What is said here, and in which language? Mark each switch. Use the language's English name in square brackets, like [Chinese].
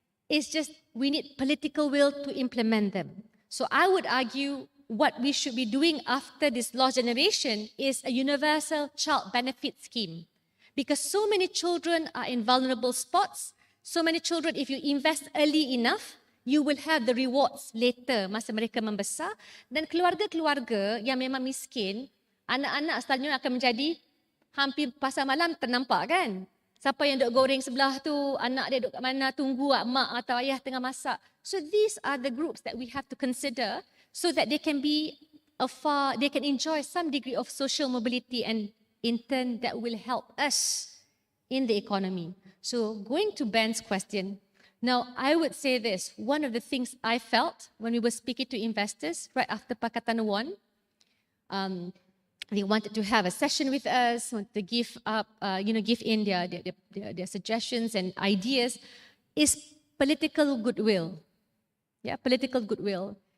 [English] It's just we need political will to implement them. So I would argue what we should be doing after this lost generation is a universal child benefit scheme. Because so many children are in vulnerable spots, so many children, if you invest early enough, you will have the rewards later [Malay] masa mereka membesar. Dan keluarga-keluarga yang memang miskin, anak-anak selanjutnya akan menjadi hampir pasar malam ternampak kan? Siapa yang duk goreng sebelah tu, anak dia duk kat mana, tunggu mak atau ayah tengah masak. [English] So these are the groups that we have to consider so that they can they can enjoy some degree of social mobility, and in turn that will help us in the economy. So going to Ben's question, now I would say this, one of the things I felt when we were speaking to investors right after Pakatan won, they wanted to have a session with us, want to give in their suggestions and ideas, is political goodwill. Political goodwill.